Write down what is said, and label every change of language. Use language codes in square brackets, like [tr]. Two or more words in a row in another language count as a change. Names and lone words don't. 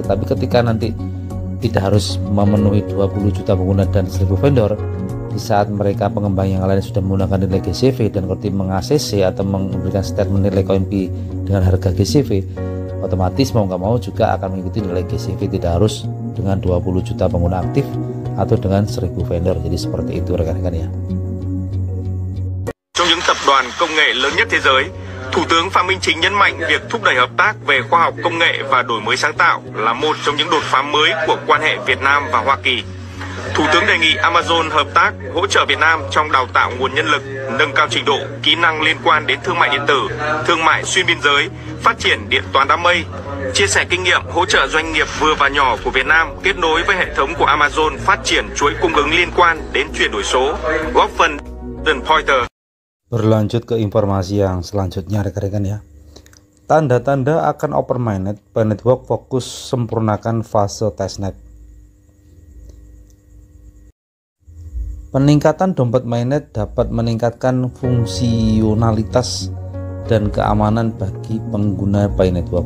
[id] Tapi ketika nanti tidak harus memenuhi 20 juta pengguna dan 1000 vendor, di saat mereka pengembang yang lain sudah menggunakan nilai GCV dan [en] core team [id] meng-ACC atau memberikan statement nilai koin P dengan harga GCV, otomatis mau nggak mau juga akan mengikuti nilai GCV, tidak harus dengan 20 juta pengguna aktif atau dengan 1000 vendor. Jadi seperti itu rekan-rekan ya. [vi] Trong những tập đoàn công nghệ lớn nhất thế giới, Thủ tướng Phạm Minh Chính nhấn mạnh việc thúc đẩy hợp tác về khoa học công nghệ và đổi mới sáng tạo là một trong những đột phá mới của quan hệ Việt Nam và Hoa Kỳ. Thủ tướng đề nghị Amazon hợp tác hỗ trợ Việt Nam trong đào tạo nguồn nhân lực, nâng cao trình độ, kỹ năng liên quan đến thương mại điện tử, thương mại xuyên biên giới, phát triển điện toán đám mây, chia sẻ kinh nghiệm hỗ trợ doanh nghiệp vừa và nhỏ của Việt Nam kết nối với hệ thống của Amazon phát triển chuỗi cung ứng liên quan đến chuyển đổi số, góp phần Pointer. [id] Berlanjut ke informasi yang selanjutnya rekan-rekan ya. Tanda-tanda akan [en] open mainnet, [id] Pay Network fokus sempurnakan fase testnet. Peningkatan dompet mainnet dapat meningkatkan fungsionalitas dan keamanan bagi pengguna Pay Network.